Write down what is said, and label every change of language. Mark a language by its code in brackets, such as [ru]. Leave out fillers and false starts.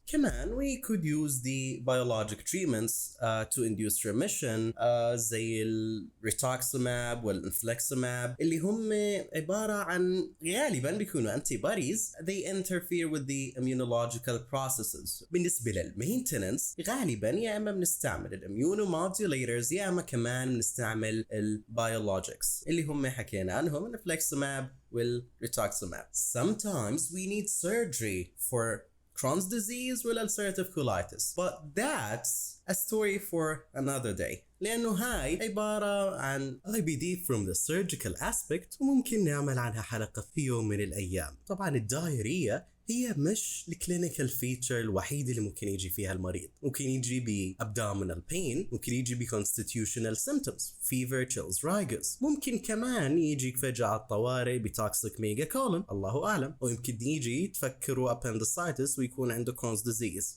[ar] كمان [en] we could use the biologic treatments to induce remission [ar] زي الريتوكسيماب والانفليكسيماب اللي هم عبارة عن غالبا بيكونوا antibodies. [en] They interfere with the immunological processes. [ar] بالنسبة للمينتننس غالبا يا اما بنستعمل الاميونوموديوليترز يا اما كمان بنستعمل البيولوجيكس اللي هم حكينا عنهم الانفليكسيماب والريتوكسيماب. [en] Sometimes we need surgery for Crohn's disease with ulcerative colitis, but that's a story for another day. [ar] لأنه هاي عبارة عن [en] IBD from the surgical aspect [ar] وممكن نعمل عنها حلقة في يوم من الأيام. طبعا الدايرية هي مش الكلينيكال فيتشر الوحيد اللي ممكن يجي فيها المريض. ممكن يجي ب abdominal pain، ممكن يجي ب [en] constitutional symptoms fever chills rigors، [ar] ممكن كمان يجيك فجأة على الطوارئ بتوكسيك ميجا كولون الله أعلم، ويمكن يجي تفكروا appendicitis ويكون عنده Crohn's disease.